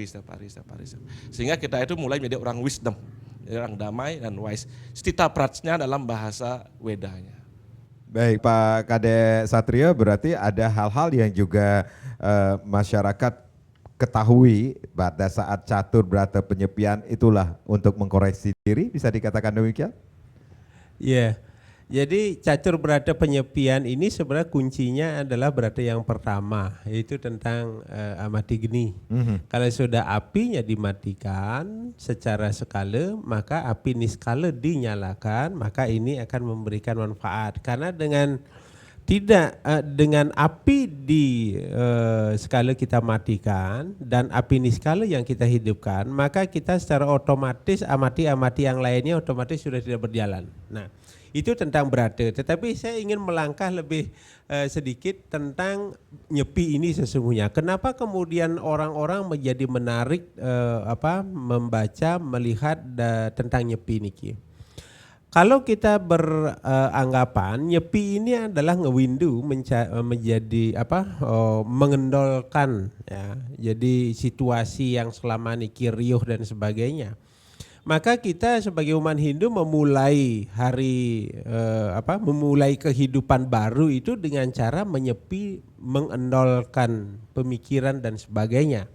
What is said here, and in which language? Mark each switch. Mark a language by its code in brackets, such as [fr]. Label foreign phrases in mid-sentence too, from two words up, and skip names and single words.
[id] Sehingga kita itu mulai menjadi orang wisdom, orang damai dan wise. Stita prajna dalam bahasa Wedanya. Baik Pak Kade Satrio, berarti ada hal-hal yang juga masyarakat ketahui pada saat catur brata penyepian itulah untuk mengkoreksi diri, bisa dikatakan demikian? Iya. Jadi catur brata penyepian ini sebenarnya kuncinya adalah brata yang pertama, yaitu tentang amati geni. Kalau sudah apinya dimatikan secara skala, maka api niskala dinyalakan, maka ini akan memberikan manfaat. Karena dengan dengan api di skala kita matikan dan api niskala yang kita hidupkan, maka kita secara otomatis amati yang lainnya otomatis sudah tidak berjalan. Nah, Itu tentang berada. Tetapi saya ingin melangkah lebih sedikit tentang nyepi ini sesungguhnya. Kenapa kemudian orang-orang menjadi menarik membaca, melihat tentang nyepi niki? Kalau kita beranggapan nyepi ini adalah ngewindu menjadi mengendolkan ya. Jadi situasi yang selama niki riuh dan sebagainya. Maka kita sebagai umat Hindu memulai memulai kehidupan baru itu dengan cara menyepi, mengendolkan pemikiran dan sebagainya.